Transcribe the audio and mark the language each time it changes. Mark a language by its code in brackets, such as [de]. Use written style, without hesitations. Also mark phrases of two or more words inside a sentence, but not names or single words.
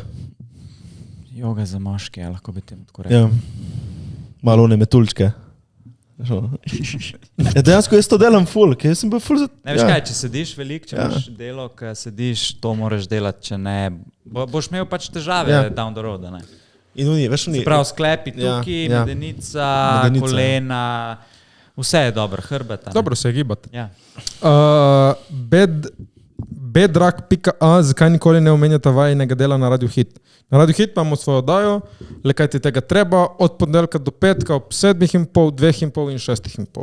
[sl] Joga za moške, lahko bi temu tako rekel. Ja. Malo one metulčke. Ja, dejansko jaz to delam ful, ker sem bil ful za... Ne veš kaj, če sediš veliko, če imaš delo, ki sediš, to moraš delati, če ne, boš imel pač težave [en] down the road, [sl] ne? In oni, veš, oni... Se pravi, sklepi tukaj, medenica, kolena, vse je dobro, hrbet. Dobro se je gibati. Ja. Bedrak.a, zakaj nikoli ne omenjata vajinega dela na Radio Hit? Na Radio Hit imamo svojo oddajo, le kaj ti tega treba, od ponedeljka do petka ob 7:30, 2:30 in 6:30.